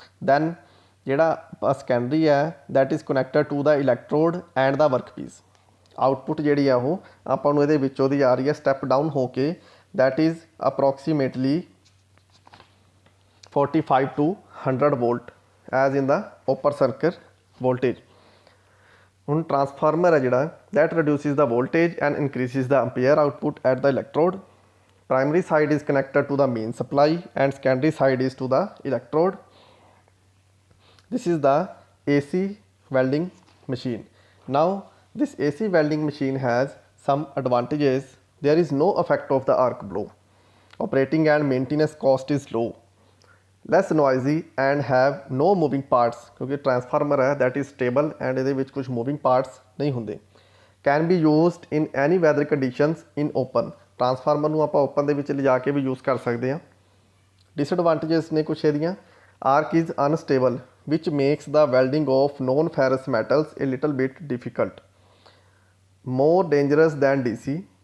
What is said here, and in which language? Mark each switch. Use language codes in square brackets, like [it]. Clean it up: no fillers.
[pa] Then ਜਿਹੜਾ secondary ਹੈ [en] That is connected to the electrode and the workpiece. [pa] Output ਜਿਹੜੀ ਆ ਉਹ ਆਪਾਂ ਨੂੰ ਇਹਦੇ ਵਿੱਚੋਂ ਦੀ ਆ ਰਹੀ ਹੈ ਸਟੈਪ ਡਾਊਨ ਹੋ ਕੇ [en] that is approximately 45 to 100 volt as in the upper circuit voltage. [pa] ਹੁਣ ਟਰਾਂਸਫਾਰਮਰ ਹੈ ਜਿਹੜਾ [en] that reduces the voltage and increases the ampere output at the electrode. Primary side is connected to the main supply and secondary side is to the electrode. This is the AC welding machine. Now this AC welding machine has some advantages. There is no effect of the arc blow. Operating and maintenance cost is low. Less noisy and have no moving parts, [pa] ਕਿਉਂਕਿ transformer ਹੈ that is stable and ਇਹਦੇ ਵਿੱਚ ਕੁਝ moving parts ਨਹੀਂ ਹੁੰਦੇ। [en] can be used in any weather conditions in open, [pa] transformer ਨੂੰ ਆਪਾਂ open ਦੇ ਵਿੱਚ ਲਿਜਾ ਕੇ ਵੀ ਯੂਜ਼ ਕਰ ਸਕਦੇ ਹਾਂ। [en] disadvantages [pa] ਨੇ ਕੁਛ ਇਹਦੀਆਂ, [en] Arc is unstable which makes the welding of non ferrous metals a little bit difficult, more dangerous than DC।